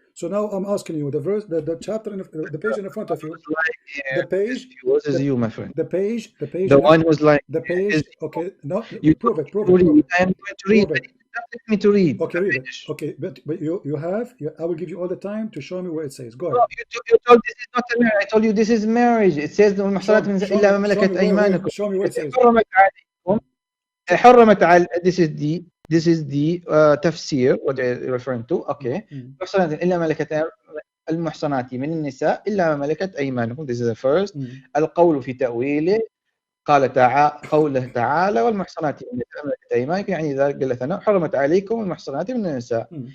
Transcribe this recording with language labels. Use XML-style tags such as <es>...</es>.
<en>So now I'm asking you, the verse, the chapter, the page in front of you, the page. What is you, my friend? The page. The one who's like the page. Okay, no, you prove it. I am going to read. Let me to read. Okay, read it. Okay, but you have. I will give you all the time to show me where it says. Go ahead. No, you told this is not a marriage. I told you this is marriage. It says</en> <ar>المحصنات من إلا ما ملكت أيمانكم.</ar> <en>Show me where it says.</en> <ar>حرمت عليكم.</ar> <en>This is the tafsir, what you're referring to. Okay.</en> <ar>محصنات إلا ما ملكت المحصنات من النساء إلا ما ملكت أيمانكم.</ar> <en>This is the first.</en> <ar>القول في تأويله قال قوله تعالى والمحصنات من ملكت أيمانكم يعني ذلك جل ثناؤه حرمت عليكم المحصنات من النساء.</ar>